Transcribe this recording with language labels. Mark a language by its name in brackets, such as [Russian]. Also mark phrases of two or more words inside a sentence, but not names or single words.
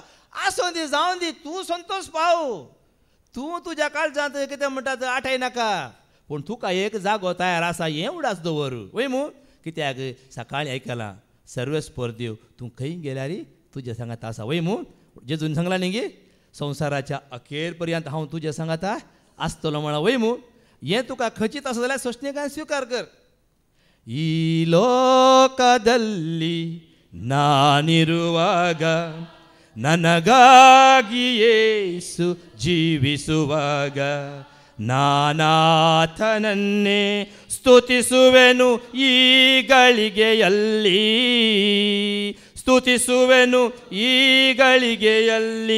[Konkani] आसूं दी जावन दी तूं संतोश पाव. तूं तुज्या काळजांत कितें म्हणटात आठय नाका पूण तुका एक जागो तयार आसा हें उडास दवर वय मू. कित्याक सकाळीं आयकलां सर्व स्पर्धेव तूं खंय गेल्यार तुज्या सांगात आसा वय मू. जेजून सांगलां न्ही गे संवसाराच्या अखेर पर्यंत हांव तुज्या सांगात आसतलो म्हणा वय मू. हें तुका खचित आसा जाल्यार सोशणेकाय स्विकार कर. [Kannada] ಈ ಲೋಕದಲ್ಲಿ ನಾನಿರುವಾಗ ನನಗಾಗಿ ಯೇಸು ಜೀವಿಸುವಾಗ ನಾನಾತನನ್ನೇ ಸ್ತುತಿಸುವೆನು ಈ ಗಳಿಗೆಯಲ್ಲಿ, ಸ್ತುತಿಸುವೆನು ಈ ಗಳಿಗೆಯಲ್ಲಿ.